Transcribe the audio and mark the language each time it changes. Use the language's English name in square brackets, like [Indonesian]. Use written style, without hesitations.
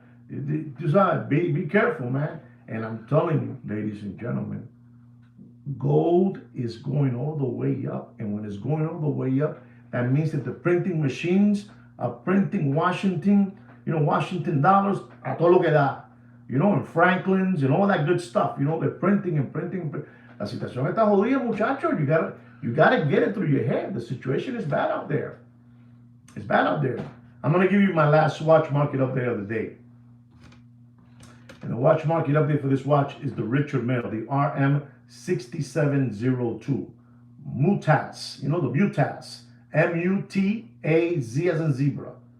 [English] Just be careful, man. And I'm telling you, ladies and gentlemen, gold is going all the way up. And when it's going all the way up, that means that the printing machines are printing Washington dollars [Spanish] a todo lo que da. [English] And Franklin's and all that good stuff. They're printing and printing. [Spanish] La situación está jodida, muchachos. [English] You gotta get it through your head. The situation is bad out there. It's bad out there. I'm gonna give you my last watch market update of the day. And the watch market update for this watch is the Richard Mille, the RM6702. Mutas, the Mutas. MUTAZ as in zebra.